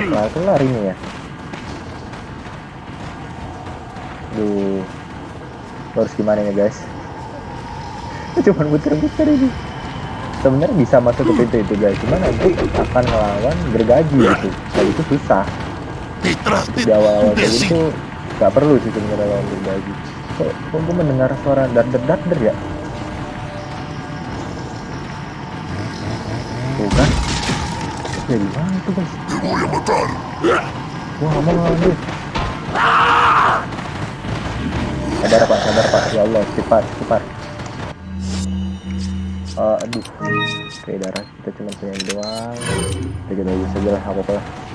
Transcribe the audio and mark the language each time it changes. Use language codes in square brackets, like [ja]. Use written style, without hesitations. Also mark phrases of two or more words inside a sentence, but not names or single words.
[id] Kelar ini ya. Duh, harus gimana ya guys? Cuman muter-muter ini. Sebenarnya bisa masuk ke pintu itu guys, cuman nanti akan ngelawan gergaji gitu. Dan itu susah. [es] Detrás de [id] Di [es] ti, [id] awal-awal kayak [es] imbécil. [id] gitu nggak perlu sih sebenarnya lawan gergaji. Kok gue mendengar suara dader ya? Tuh kan? Ya gimana tuh guys? [es] Te voy a matar. [id] Gua nggak mau ngelawan dia. Sabar pak, [ar] يا الله, [id] cepat. Aduh, oke, darah kita cuma punya ini doang. Kita coba saja lah, apa lah.